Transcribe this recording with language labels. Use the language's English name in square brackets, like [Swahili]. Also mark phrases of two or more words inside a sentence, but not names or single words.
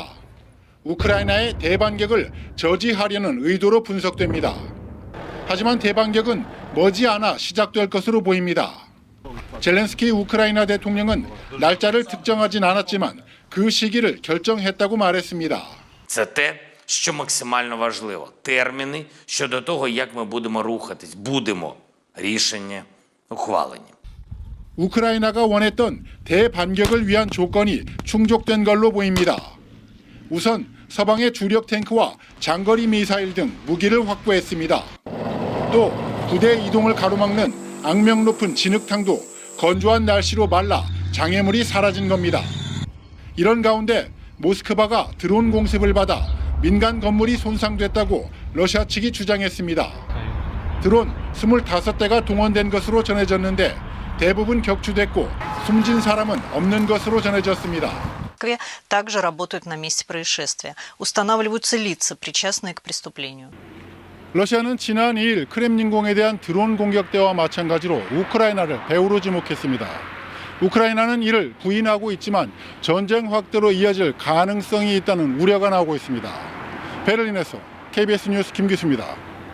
[Korean] 우크라이나의 대반격을 저지하려는 의도로 분석됩니다. 하지만 대반격은 머지않아 시작될 것으로 보입니다. 젤렌스키 우크라이나 대통령은 날짜를 특정하진 않았지만 그 시기를 결정했다고 말했습니다. [Ukrainian] Це те, що максимально важливо. Терміни щодо того, як ми будемо рухатись. будемо. рішення ухвалені. [Korean] 우크라이나가 원했던 대반격을 위한 조건이 충족된 걸로 보입니다. 우선 서방의 주력 탱크와 장거리 미사일 등 무기를 확보했습니다. 또 부대 이동을 가로막는 악명 높은 진흙탕도 건조한 날씨로 말라 장애물이 사라진 겁니다. 이런 가운데 모스크바가 드론 공습을 받아 민간 건물이 손상됐다고 러시아 측이 주장했습니다. 드론 25대가 동원된 것으로 전해졌는데 대부분 격추됐고 숨진 사람은 없는 것으로 전해졌습니다. [Russian] В Москве также работают на месте происшествия. Устанавливаются лица, причастные к преступлению. [Korean] 러시아는 지난 2일 크렘린궁에 대한 드론 공격 때와 마찬가지로 우크라이나를 배후로 지목했습니다. 우크라이나는 이를 부인하고 있지만 전쟁 확대로 이어질 가능성이 있다는 우려가 나오고 있습니다. 베를린에서 KBS 뉴스 김기수입니다.